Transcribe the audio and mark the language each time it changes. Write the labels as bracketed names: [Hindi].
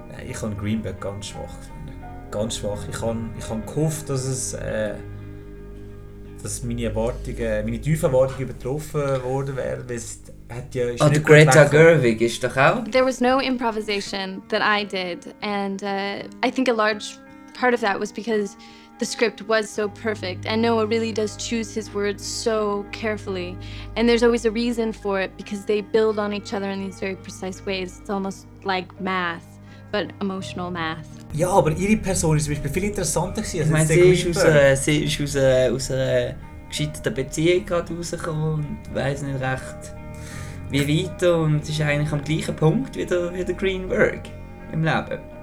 [German] Nein, ich habe Greenberg ganz schwach gefunden. Ganz schwach. Ich habe gehofft, dass es, dass meine tiefen Erwartungen übertroffen worden wären, weil es hat ja... Oh, der Greta Gerwig ist doch auch... [English] There was no improvisation that I did. And I think a large part of that was because the script was so perfect. And Noah really does choose his words so carefully. And there's always a reason for it, because they build on each other in these very precise ways. It's almost like math, but emotional math. [German] Ja, aber ihre Person ist zum Beispiel viel interessanter gewesen. Ich meine, sie ist aus einer gescheiterten Beziehung gerade rausgekommen und weiss nicht recht wie weiter, und sie ist eigentlich am gleichen Punkt wie der Greenberg im Leben.